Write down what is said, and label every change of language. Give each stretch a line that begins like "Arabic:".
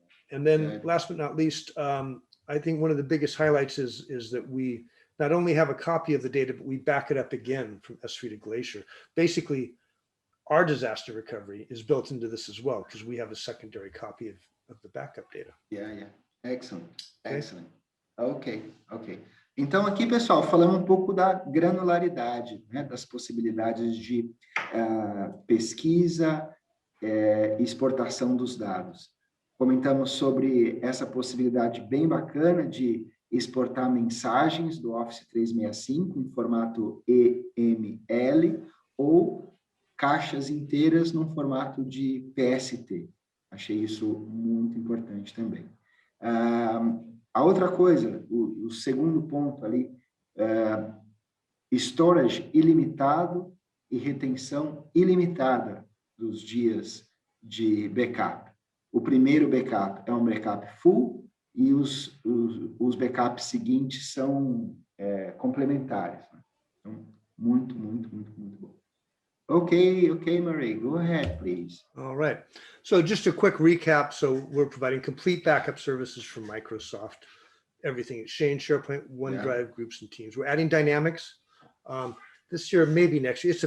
English: And then last but not least, I think one of the biggest highlights is that we not only have a copy of the data, but we back it up again from S3 to Glacier. Basically, our disaster recovery is built into this as well, because we have a secondary copy of the backup data. Excellent. Ok.
Portuguese: Então aqui, pessoal, falamos um pouco da granularidade, né, das possibilidades de pesquisa e exportação dos dados. Comentamos sobre essa possibilidade bem bacana de exportar mensagens do Office 365 em formato EML ou caixas inteiras no formato de PST. Achei isso muito importante também. A outra coisa, o segundo ponto ali, storage ilimitado e retenção ilimitada dos dias de backup. O primeiro backup é um backup full e os backups seguintes são complementares. Né? Então, muito bom.
English: Okay, Marie, go ahead, please. All right. So just a quick recap. So we're providing complete backup services from Microsoft, everything, Exchange, SharePoint, OneDrive, groups, and teams. We're adding Dynamics this year, maybe next year.